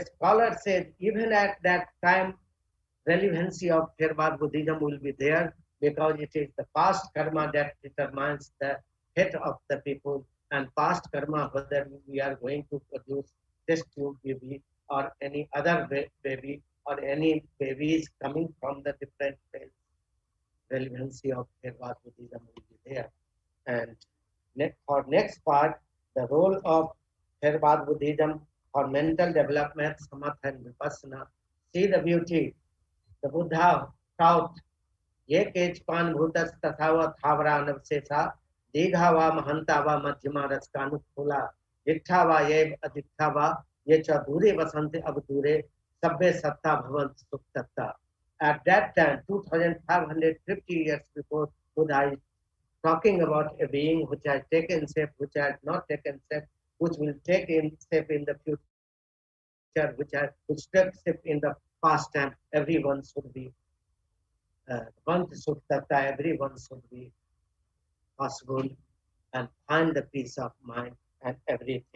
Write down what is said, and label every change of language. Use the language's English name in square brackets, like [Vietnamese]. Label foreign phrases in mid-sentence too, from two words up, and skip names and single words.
[English] scholar said even at that time, relevancy of Theravada Buddhism will be there because it is the past karma that determines the fate of the people, and past karma, whether we are going to produce test tube baby or any other baby or any babies coming from the different cells, relevancy of Theravada Buddhism will be there. And for next part, the role of Theravada Buddhism for mental development, samatha and vipassana. See the beauty. The Buddha taught, [Pali] ye kechpan bhutas tathava thavara navsesa, digha mahanta va madhyama raskanu khula, dittha va yev adittha va, ye cha dure vasante abdure, sabbe satta bhavan suktatta. [English] At that time, 2550 years before, Buddha is talking about a being which has taken shape, which has not taken shape, which will take in shape in the future, which took shape in the past time. Everyone should be everyone should be possible and find the peace of mind and everything.